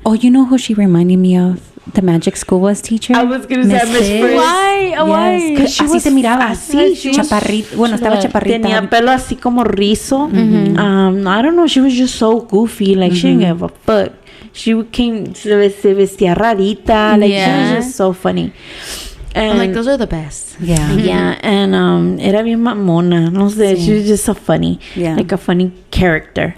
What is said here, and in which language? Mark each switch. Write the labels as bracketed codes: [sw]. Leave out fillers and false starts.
[en] Oh, you know who she reminded me of? The magic school bus teacher. I was gonna say Miss Frisk. Why? Because she [es] así te miraba. Así, chaparrita. Bueno, estaba chaparrita. Tenía pelo así como rizo. [en] I don't know. She was just so goofy. Like, she didn't give a fuck. She [es] se vestía rarita. [en] Like, she was just so funny. And I'm like, those are the best. Yeah. Yeah, and [es] era bien mamona. No sé, [en] she was just so funny. Yeah. Like a funny character.